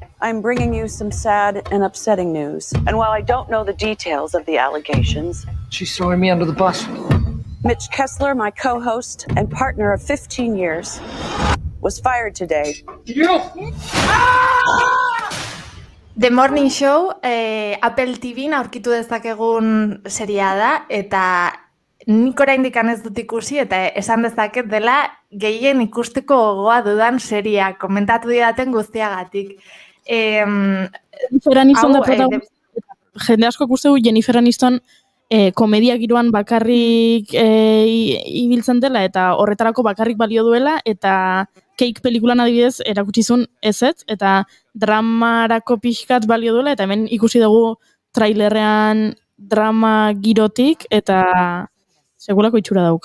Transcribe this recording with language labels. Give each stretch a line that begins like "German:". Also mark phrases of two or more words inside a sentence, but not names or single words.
English: I'm bringing you some sad and upsetting news. And while I don't know the details of the allegations... She's throwing me under the bus. Mitch Kessler, my co-host and partner of 15 years, was fired today.
Basque: The Morning Show, Apple TV aurkitu dezakegun seria da, eta nik oraindik ez dut ikusi, eta esan dezaket dela gehien ikusteko gogoa dudan seria, komentatu didaten guztiagatik. Jennifer Aniston da protagonista, jende asko ikuste du Jennifer Aniston komedia giroan bakarrik ibiltzen dela, eta horretarako bakarrik balio duela, eta Cake pelikulan adibidez erakutsizun ezetz, eta dramarako pixkat balio duela, eta hemen ikusi dugu trailerrean drama girotik, eta segulako itxura dauka.